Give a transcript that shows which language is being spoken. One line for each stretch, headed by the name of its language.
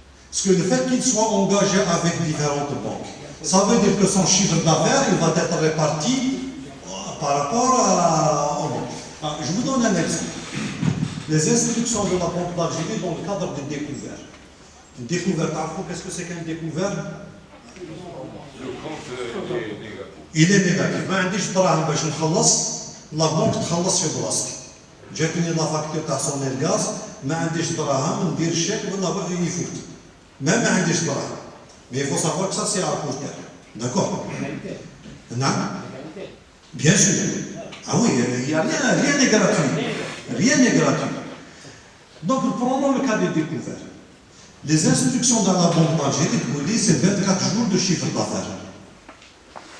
French: Parce que le fait qu'il soit engagé avec différentes banques, ça veut dire que son chiffre d'affaires, il va être réparti par rapport à... Je vous donne un exemple. Les instructions de la Banque d'Algérie dans le cadre des découvertes. Une découverte, qu'est-ce que c'est qu'un découvert? Le compte est négatif. Il est négatif.
Arabic: ما عنديش دراهم باش نخلص، لا بنك تخلص في بلاصتي. جاتني لا فاكتور تاع صوني الغاز، ما عنديش دراهم ندير الشيك ولا يفوت. ما عنديش دراهم.
French: Mais il faut savoir que ça c'est à court terme. D'accord? Non? Bien sûr. Ah oui, il n'y a rien n'est gratuit. Rien n'est gratuit. Donc prenons le cas des découvertes. Les instructions dans la Banque d'Algérie, vous dites, c'est 24 jours de chiffre d'affaires.